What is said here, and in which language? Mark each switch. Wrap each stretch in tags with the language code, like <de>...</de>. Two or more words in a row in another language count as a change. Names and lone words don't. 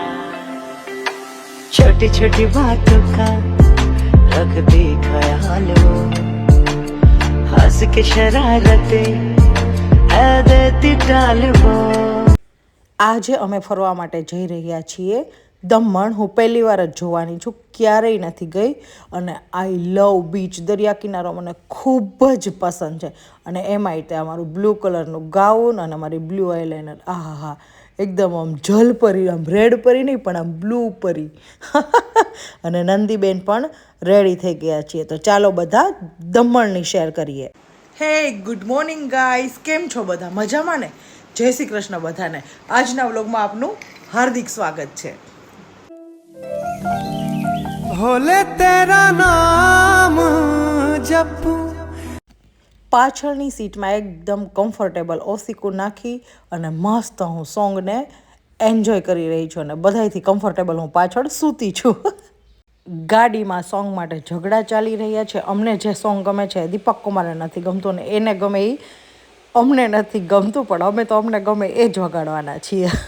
<hi>छोटी छोटी बातों का रखती ख्याल वो हंस के शरारते है देती टाल वो</hi> <gu>આજે અમે ફરવા માટે જઈ રહ્યા છીએ દમણ. હું પહેલી વાર જ જોવાની છું, ક્યારેય નથી ગઈ અને</gu> <en>I love beach,</en> <gu>દરિયા કિનારો મને ખૂબ જ પસંદ છે. અને એમાંય તે અમારું બ્લુ કલરનું ગાઉન અને અમારી</gu> <en>blue eyeliner,</en> <gu>આહા હા, એકદમ આમ જલપરી, આમ રેડ પરી નહીં પણ આમ બ્લુ પરી. અને નંદીબેન પણ રેડી થઈ ગયા છીએ. તો ચાલો બધા દમણની શેર કરીએ. હે</gu> <en>good morning guys,</en> <gu>કેમ છો બધા? મજામાં ને? જય શ્રી કૃષ્ણ બધાને. આજના વ્લોગમાં આપનું હાર્દિક સ્વાગત છે.</gu> <hi>भोले तेरा नाम जपू</hi> <gu>પાછળની સીટમાં એકદમ કમ્ફર્ટેબલ ઓસીકુ નાખી અને મસ્ત હું સોંગને એન્જોય કરી રહી છું અને બધાયથી કમ્ફર્ટેબલ હું પાછળ સૂતી છું. ગાડીમાં સોંગ માટે ઝઘડા ચાલી રહ્યા છે. અમને જે સોંગ ગમે છે દીપક કુમારને નથી ગમતું ને એને ગમે એ અમને નથી ગમતું, પણ અમે તો અમને ગમે એ જ વગાડવાના છીએ.</gu>